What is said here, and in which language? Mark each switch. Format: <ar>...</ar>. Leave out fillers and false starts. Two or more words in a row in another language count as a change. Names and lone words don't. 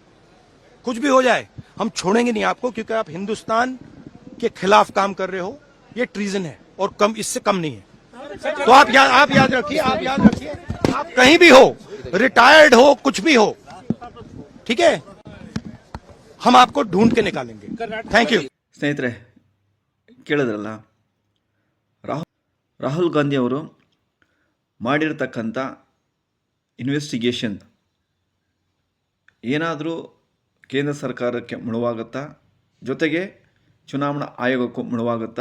<hi>कुछ भी हो जाए हम छोड़ेंगे नहीं आपको, क्योंकि आप हिंदुस्तान के खिलाफ काम कर रहे हो। ये ट्रीजन है और कम, इससे कम नहीं है। तो आप याद रखिए, आप कहीं भी हो, रिटायर्ड हो, कुछ भी हो, ठीक है, हम आपको ढूंढ के निकालेंगे।</hi> <en>thank you.</en> <kn>ಸ್ನೇಹಿತರೆ ಕೇಳಿದ್ರಲ್ಲ, ರಾಹುಲ್ ಗಾಂಧಿ ಅವರು ಮಾಡಿರ್ತಕ್ಕಂಥ ಇನ್ವೆಸ್ಟಿಗೇಷನ್ ಏನಾದರೂ ಕೇಂದ್ರ ಸರ್ಕಾರಕ್ಕೆ ಮುಳುವಾಗುತ್ತಾ, ಜೊತೆಗೆ ಚುನಾವಣಾ ಆಯೋಗಕ್ಕೂ ಮುಳುವಾಗುತ್ತಾ?</kn>